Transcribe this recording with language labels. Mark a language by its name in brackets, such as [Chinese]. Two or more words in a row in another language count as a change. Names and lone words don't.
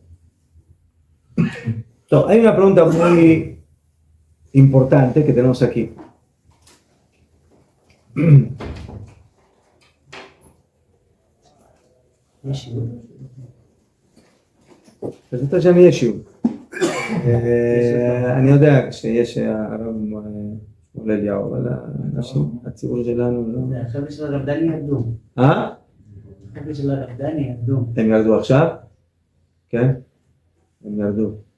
[Spanish] Entonces, hay una pregunta muy importante que tenemos aquí. [Hebrew] resulta שם יש שיעור. אני יודע שיש הרב שמואל אליהו, אבל הציבור שלנו לא... החבר'ה של הרב דני ירדו. החבר'ה של הרב דני ירדו. הם ירדו עכשיו? כן? הם ירדו.